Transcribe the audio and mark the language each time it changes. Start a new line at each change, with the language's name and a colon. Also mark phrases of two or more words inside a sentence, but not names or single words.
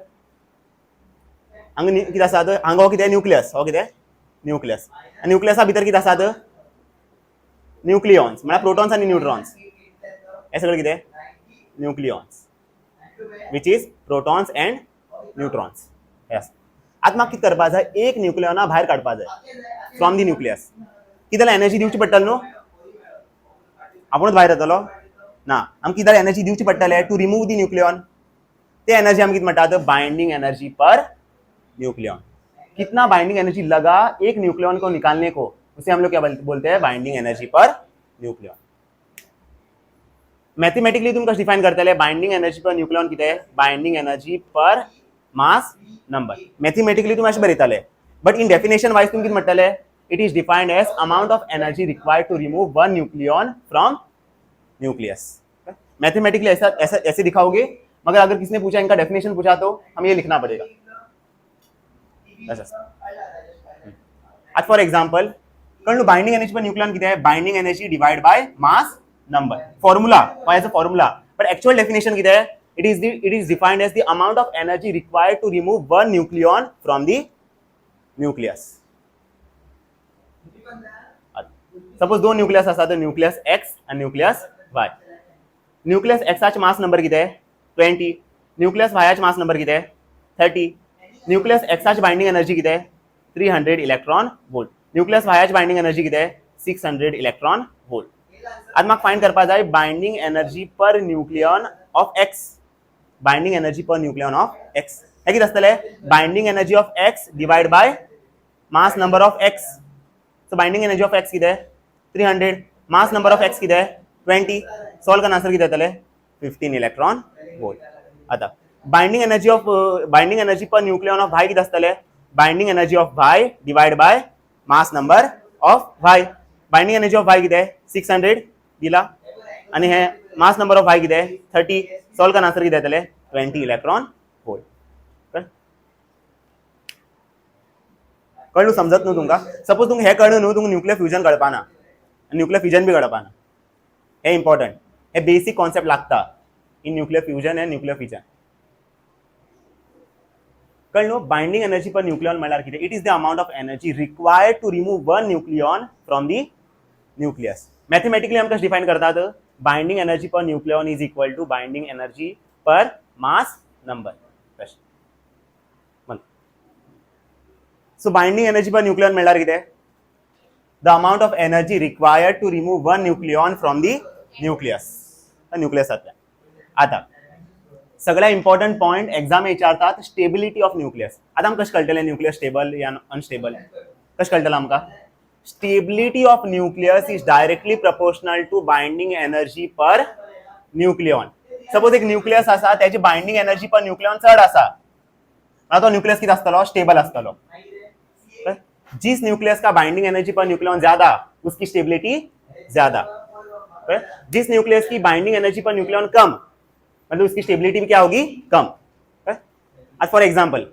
Konkani: हांगा कितें आसा हांगा हो कितें न्यूक्लियस हो कितें न्यूक्लियस न्यूक्लियसा भितर कितें आसा न्यूक्लियॉन्स म्हळ्यार प्रोटॉन्स आनी न्यूट्रॉन्स हे सगळे कितें न्यूक्लियॉन्स
English: which is protons and neutrons yes
Konkani: आतां म्हाका कितें करपा जाय एक न्यूक्लियॉना भायर काडपा जाय
English: from the nucleus
Konkani: कितें एनर्जी दिवची पडटली न्हू आपुणूच भायर येतलो ना आमकां कितें एनर्जी दिवची पडटले
English: to remove the nucleon
Konkani: ते एनर्जी आमी कितें म्हणटात
English: binding energy per nucleon
Hindi: कितना बाइंडिंग एनर्जी लगा एक न्यूक्लियॉन को निकालने को उसे हम लोग क्या बोलते हैं
English: binding energy per nucleon
Konkani: मैथमेटिकली तुम कशें डिफाइन करतले
English: binding energy per nucleon कितें binding energy per mass number
Konkani: मैथमेटिकली तुम अशें बरयतले
English: but in definition wise
Konkani: तुम कितें म्हणटले
English: it is defined as amount of energy required to remove one nucleon from nucleus
Hindi: मैथमेटिकली ऐसा ऐसा ऐसे दिखाओगे मगर अगर किसने पूछा इनका डेफिनेशन पूछा तो हमें ये लिखना पड़ेगा आज फॉर एग्जांपल कर लो
English: binding energy per nucleon
Hindi: कितना है
English: binding energy divide by mass number formula why as a formula but actual definition
Hindi: कितना है
English: it is defined as the amount of energy required to remove one nucleon from the nucleus
Marathi: सपोज दोन न्यूक्लियस आसा तर न्यूक्लियस एक्स आणि न्यूक्लियस वाय न्यूक्लियस एक्साचे मास नंबर किती आहे 20 न्यूक्लियस वायाचे मास नंबर किती आहे 30 न्यूक्लियस एक्साची बाइंडिंग एनर्जी किती आहे 300
English: electron volt
Marathi: न्यूक्लियस वायाची बाइंडिंग एनर्जी किती आहे
English: 600 electron volt
Konkani: आज म्हाका फाइंड करपा जाय
English: binding energy per nucleon of X binding energy per nucleon of X हे
Konkani: कितें आसतले
English: binding energy of X divide by mass number of X so binding energy of X
Marathi: किती आहे
English: 300 mass number of X
Marathi: किती आहे
English: 20
Konkani: सॉल्व करना आंसर किती येतले
English: 15 electron volt आता binding energy per nucleon of Y
Konkani: किती आसतले
English: binding energy of Y divide by mass number of Y binding energy of Y
Marathi: किती आहे
English: 600
Marathi: दिला आणि हे
English: mass number of Y
Marathi: किती आहे
English: 30
Konkani: सॉल्व करना आंसर किती येतले
English: 20 electron volt
Konkani: कळलं समजत न्हू तुमका सपोज तुमका हे कळलं न्हू तुमका न्यूक्लियर फ्युजन कळपाना न्यूक्लियर फ्युजन बी कळपाना हे इम्पॉर्टंट हे
English: basic concept
Konkani: लागता
English: in nuclear fusion and nuclear fission
Konkani: कळलं
English: binding energy per nucleon
Konkani: म्हळ्यार कितें
English: it is the amount of energy required to remove one nucleon from the nucleus
Konkani: मैथमेटिकली हम कशें डिफाइन करतात
English: binding energy per nucleon is equal to binding energy per mass number so binding energy per nucleon
Konkani: म्हळ्यार कितें
English: the amount of energy required to remove one nucleon from the nucleus
Konkani: आता सगळ्या इम्पॉर्टंट पॉइंट एग्जाम विचारतात
English: stability of nucleus
Konkani: आता आमकां कशें कळटलें न्यूक्लियस स्टेबल या अनस्टेबल कशें कळटलें आमकां
English: stability of nucleus is directly proportional to binding energy per nucleon
Konkani: सपोज एक न्यूक्लियस आसा त्याची बाइंडिंग एनर्जी पर न्यूक्लियॉन चड आसा तो न्यूक्लियस कितें आसतलो स्टेबल आसतलो
Hindi: जिस न्यूक्लियस का बाइंडिंग एनर्जी पर न्यूक्लियॉन ज्यादा उसकी स्टेबिलिटी ज्यादा जिस न्यूक्लियस की बाइंडिंग एनर्जी पर न्यूक्लियॉन कम मतलब उसकी स्टेबिलिटी भी क्या होगी कम आज
English: for example